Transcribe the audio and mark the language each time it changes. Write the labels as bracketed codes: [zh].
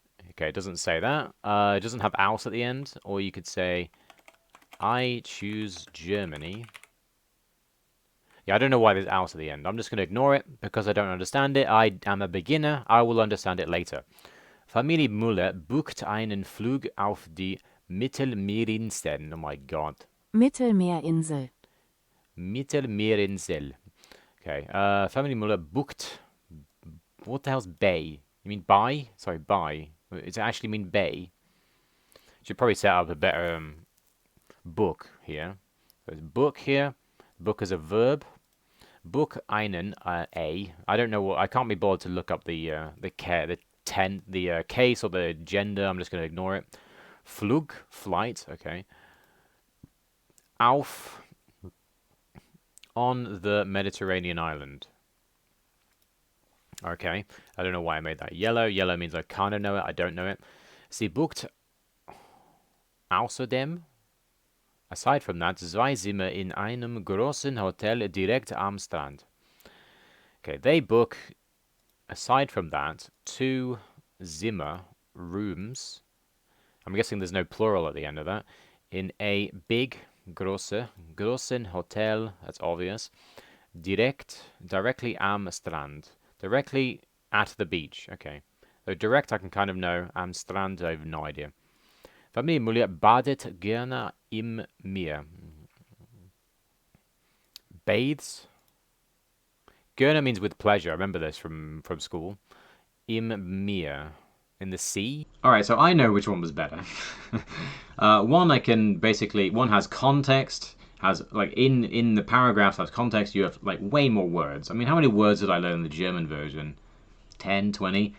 [en] Okay, it doesn't say that. It doesn't have aus at the end. Or you could say, I choose Germany. Yeah, I don't know why there's aus at the end. I'm just going to ignore it because I don't understand it. I am a beginner. I will understand it later. [de] Familie Müller bucht einen Flug auf die Mittelmeerinseln. [en] Oh my god. [de] Mittelmeerinsel. [en] Mittelmeerinsel. Okay. Family Muller booked. What the hell's bay? You mean buy? Sorry, buy. Does it actually mean bay? Should probably set up a better book here. There's book here. Book as a verb. Book einen a. I don't know what. I can't be bothered to look up the case or the gender. I'm just going to ignore it. Flug, flight. Okay. Auf. On the Mediterranean island. Okay, I don't know why I made that yellow. Yellow means I kind of know it, I don't know it. [de] Sie bucht außerdem, [en] aside from that, [de] zwei Zimmer in einem großen Hotel direkt am Strand. [en] Okay, they book, aside from that, 2 Zimmer rooms. I'm guessing there's no plural at the end of that. In a big großen Hotel, that's obvious, directly am Strand. Directly at the beach. Okay. So direct I can kind of know. Am Strand, I have no idea. [de] Familie Mulia badet gerne im Meer. [en] Bathes. Gerne means with pleasure. I remember this from school. Im Meer. In the sea. Alright, so I know which one was better. One I can basically, one has context, has like in the paragraphs has context, you have like way more words. I mean, how many words did I learn in the German version? 10, 20?